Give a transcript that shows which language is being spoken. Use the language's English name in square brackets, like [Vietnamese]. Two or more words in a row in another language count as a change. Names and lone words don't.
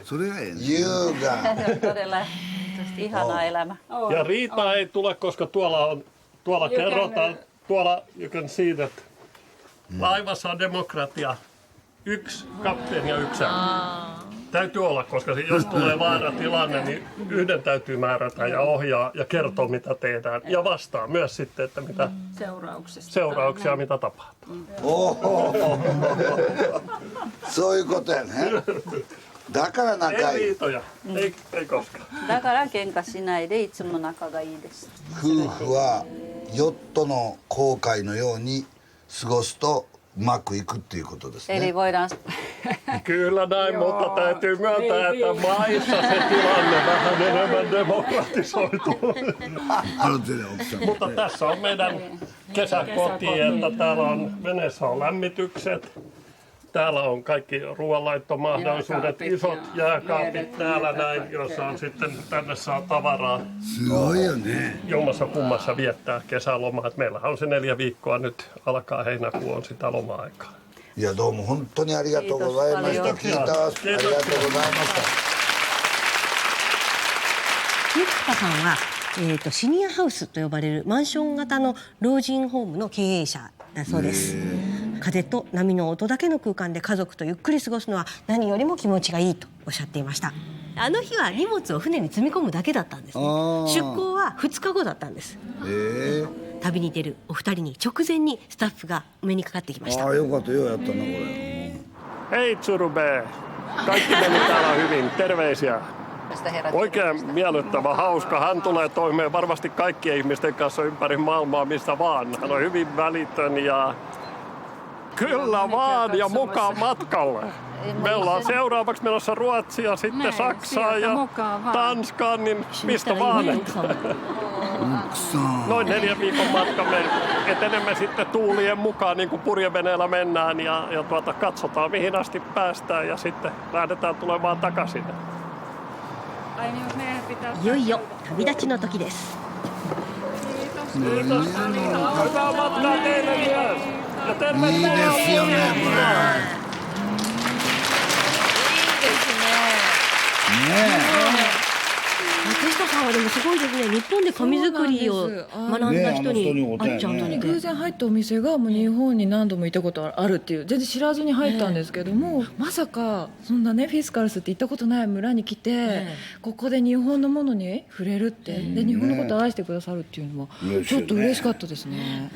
[Finnish] Se on todella ihana elämä. Ja riitaa ei tule, koska tuolla kerrotaan, tuolla [English] you can see that [Finnish] laivassa on demokratia. 1 kapteeni ja 1 täytyy olla, koska jos tulee vaaratilanne, niin yhden täytyy määrätä ja ohjaa ja kertoa, mitä tehdään. Ja vastaa myös sitten, että mitä seurauksia mitä tapahtuu. Soikoten, he? Ei riitoja, ei koskaan. [Japanese] だから喧嘩しないでいつも仲がいいです。夫婦はヨットの航海のように過ごすとうまくいくっていうことですね。 [Finnish] Eli voidaan... Kyllä näin, mutta täytyy myöntää, että maissa se tilanne vähän enemmän demokratisoituu. Mutta tässä on meidän kesäkoti, että täällä on veneessä on lämmitykset. Täällä on kaikki ruoanlaittomahdollisuudet, isot jääkaapit täällä näin, jossa on sitten tänne saa tavaraa. Jommassa kummassa viettää kesälomaa. Meillähän on se 4 viikkoa nyt, alkaa heinäkuu on sitä loma-aikaa. [Japanese] Ja どうも本当にありがとうございました. [Finnish] Kiitos. [Japanese] ありがとうございました. ゆきたさんは、シニアハウスと呼ばれるマンション型の老人ホームの経営者だそうです。風と波の音だけの空間で家族とゆっくり過ごすのは何よりも気持ちがいいとおっしゃっていました。あの日は荷物を船に積み込むだけだったんですね。出港は2日後だったんです。旅に出るお二人に直前にスタッフがお目にかかってきました。よかったよやったなこれ。 [Finnish] Hei Tsurube, kaikki meni täällä hyvin, terveisiä. Oikein miellyttävä, hauska. Hän tulee toimeen varmasti kaikkien ihmisten kanssa ympäri maailmaa, mistä vaan. Hän on hyvin välitön ja kyllä vaan ja mukaan matkalle. Me ollaan seuraavaksi menossa Ruotsia, sitten Saksaan ja Tanskaan, niin mistä vaan. Noin 4 viikon matka me etenemme sitten tuulien mukaan, niin kuin purjeveneellä mennään ja katsotaan mihin asti päästään ja sitten lähdetään tulemaan takaisin. [Japanese] いよいよ旅立ちの時です。 [Finnish] Hyvää matkaa teille myös. Ja tervetuloa. [Japanese] いいですよねこれ。松下さんはでもすごいですね。日本で紙作りを学んだ人に会っちゃったので、偶然入ったお店がもう日本に何度も行ったことあるっていう、全然知らずに入ったんですけども、まさかそんなねフィスカルスって行ったことない村に来て、ここで日本のものに触れるって、で日本のことを愛してくださるっていうのもちょっと嬉しかったですね。